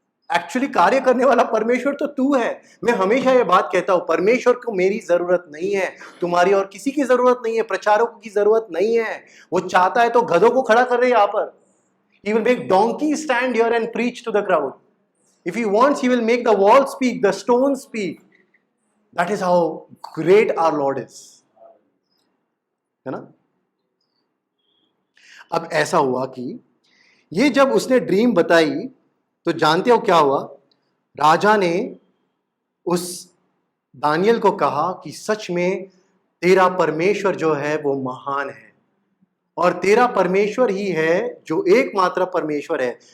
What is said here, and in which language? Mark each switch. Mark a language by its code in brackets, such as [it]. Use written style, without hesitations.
[hi] Actually कार्य करने वाला परमेश्वर तो तू है। मैं हमेशा ये बात कहता हूं, परमेश्वर को मेरी जरूरत नहीं है, तुम्हारी और किसी की जरूरत नहीं है, प्रचारकों की जरूरत नहीं है। वो चाहता है तो गधों को खड़ा कर रहे यहाँ पर। [en] He will make donkey stand here and preach to the crowd. If he wants, he will make the wall speak, the stone speak. That is how great our Lord is. [hi] है ना? अब ऐसा हुआ कि ये जब उसने ड्रीम बताई तो जानते हो क्या हुआ? राजा ने उस दानियल को कहा कि सच में तेरा परमेश्वर जो है वो महान है और तेरा परमेश्वर ही है जो एकमात्र परमेश्वर है.